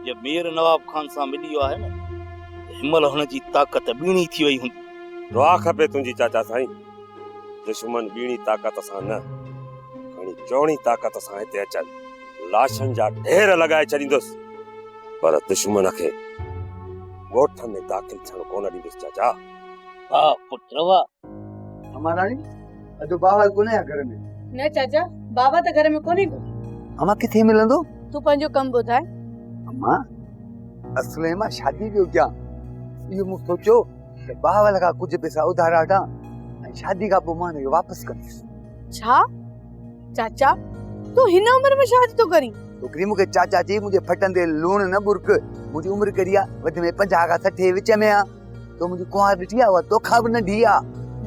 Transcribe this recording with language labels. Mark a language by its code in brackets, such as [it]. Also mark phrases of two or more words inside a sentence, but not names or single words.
[sd] जे मीर नवाब खान सां मिली वियो आहे न, हिमल हुन जी ताक़त ॿीणी थी वई हूंदी। दुआ खपे तुंहिंजी चाचा साईं, दुश्मन ॿीणी ताक़त सां न खणी चौणी ताक़त सां हिते अचनि, लाशनि जा ढेर लॻाए छॾींदुसि, पर दुश्मन खे ॻोठ में दाख़िल थियण कोन ॾींदुसि चाचा। हा पुत्र वाह। हमारा अॼु बाबा कोने घर में? न चाचा, बाबा त घर में कोने को। अमा किथे मिलंदो? तू पंहिंजो कम ॿुधाए। अम्मा असले मां शादी जो क्या इहो मूं सोचो त बाबा लगा कुछ पैसा उधार वठां ऐं शादी खां पोइ मां इनखे वापसि कंदुसि। छा चाचा, तू हिन उम्र में शादी तो करी? छोकिरी मूंखे चाचा जी मुंहिंजे फटंदे लूण न बुरक। मुंहिंजी उमिरि कहिड़ी आहे? वधि में 50 खां 60 विच में आहे। तो मुंहिंजी कुंवार ॾिठी आहे, उहा तोखां बि नंढी आहे।